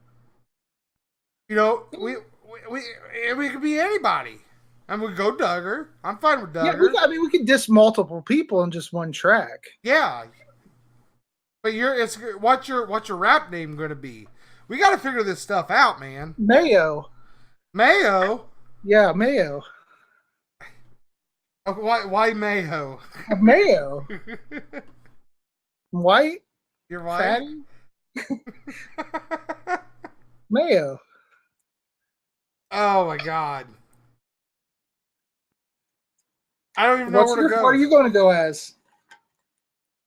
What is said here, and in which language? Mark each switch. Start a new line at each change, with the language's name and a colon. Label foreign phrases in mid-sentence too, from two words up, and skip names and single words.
English: We could be anybody. And we go Duggar. I'm fine with Duggar. Yeah, we could diss multiple people in just one track. Yeah. But what's your rap name going to be? We got to figure this stuff out, man. Mayo. Mayo? Yeah, Mayo. Why Mayo? Mayo. White? You're white? Mayo. Oh my god. I don't even know where to go. What are you going to go as?